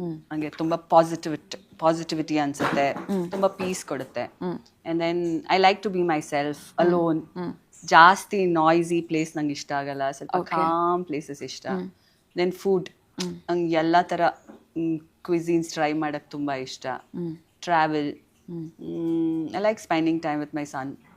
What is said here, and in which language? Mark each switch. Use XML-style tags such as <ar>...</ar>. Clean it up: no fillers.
<kn>ನಂಗೆ ತುಂಬಾ ಪಾಸಿಟಿವಿಟಿ ಅನ್ಸುತ್ತೆ, ತುಂಬಾ ಪೀಸ್ ಕೊಡುತ್ತೆ.</kn> <en>And then I like to be myself alone.</en> <kn>ಜಾಸ್ತಿ ನಾಯ್ಸಿ ಪ್ಲೇಸ್ ನಂಗೆ ಇಷ್ಟ ಆಗಲ್ಲ, ಸ್ವಲ್ಪ ಕಾಮ್ ಪ್ಲೇಸಸ್ ಇಷ್ಟ. ದೆನ್ ಫುಡ್, ನಂಗೆ ಎಲ್ಲ ಥರ ಕ್ವಿಝೀನ್ಸ್ ಟ್ರೈ ಮಾಡಕ್ಕೆ ತುಂಬ ಇಷ್ಟ.</kn> <en>Travel, I like spending time with my son.</en>